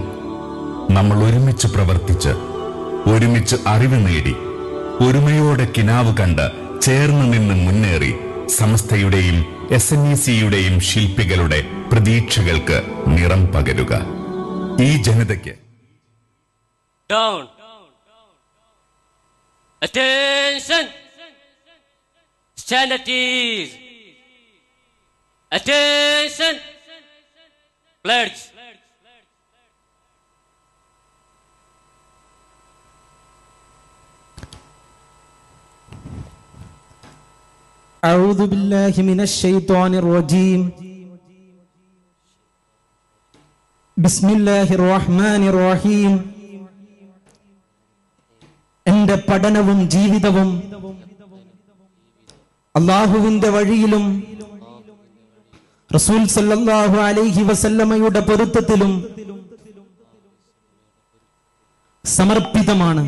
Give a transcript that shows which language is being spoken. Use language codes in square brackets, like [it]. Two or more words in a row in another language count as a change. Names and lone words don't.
[ml] നമ്മൾ ഒരുമിച്ച് പ്രവർത്തിച്ച് ഒരുമിച്ച് അറിവ് നേടി ഒരുമയോടെ കിനാവ് കണ്ട് ചേർന്ന് നിന്ന് മുന്നേറി സമസ്തയുടെയും SNECയുടെയും ശില്പികളുടെ പ്രതീക്ഷകൾക്ക് നിറം പകരുക. ഈ ജനതയ്ക്ക് [en] Down. Attention. Stand at ease. Attention. Pledge. [ar] أعوذ بالله من الشيطان الرجيم. بسم الله الرحمن الرحيم. [ml] എന്റെ പഠനവും ജീവിതവും അല്ലാഹുവിന്റെ വഴിയിലും റസൂൽ [ar] صلى الله عليه وسلم [ml] പൊരുത്തത്തിലും സമർപ്പിതമാണ്.